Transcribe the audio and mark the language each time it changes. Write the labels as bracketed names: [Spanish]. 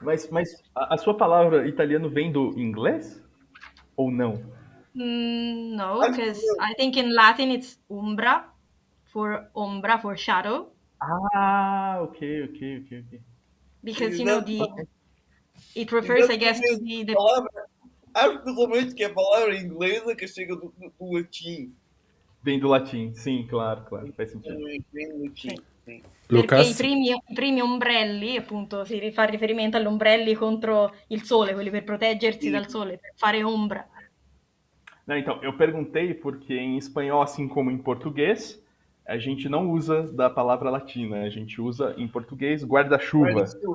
[Portuguese] Mas a sua palavra italiano vem do inglês? Ou não? [English] No, because I think in Latin it's umbra for shadow. Ok. Because, you know, it refers, I guess, to the [Portuguese] Palavra, acho pessoalmente que é a palavra inglesa que chega do latim. Vem do latim, sim, claro, faz sentido. Vem do latim, sim. [Italian] Perché Lucas? i primi ombrelli, appunto, si fa riferimento agli ombrelli contro il sole, quelli per proteggersi dal sole, per fare ombra. [Portuguese] Não, então, eu perguntei porque em espanhol, assim como em português, a gente não usa da palavra latina, a gente usa em português guarda-chuva.